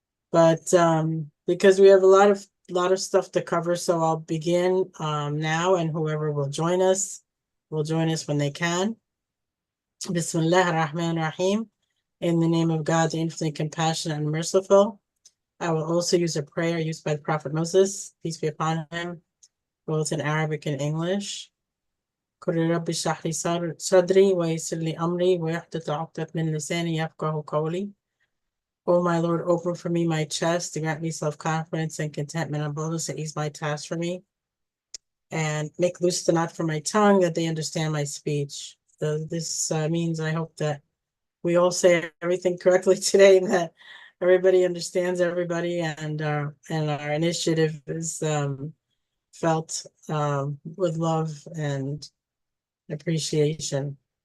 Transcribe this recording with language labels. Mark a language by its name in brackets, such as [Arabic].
[English] But because we have a lot of stuff to cover, so I'll begin now, and whoever will join us when they can. [Arabic] Bismillah ar-Rahman ar-Rahim. [English] In the name of God, the infinitely compassionate and merciful. I will also use a prayer used by the Prophet Moses, peace be upon him, both in Arabic and English. [Arabic] قل رب اشرح لي صدري ويسر لي أمري واحلل عقدة من لساني يفقهوا قولي. [English] O my Lord, open for me my chest to grant me self-confidence and contentment and boldness to ease my task for me, and make loose the knot for my tongue that they understand my speech. So this means I hope that we all say everything correctly today, and that everybody understands everybody, and our initiative is felt with love and appreciation.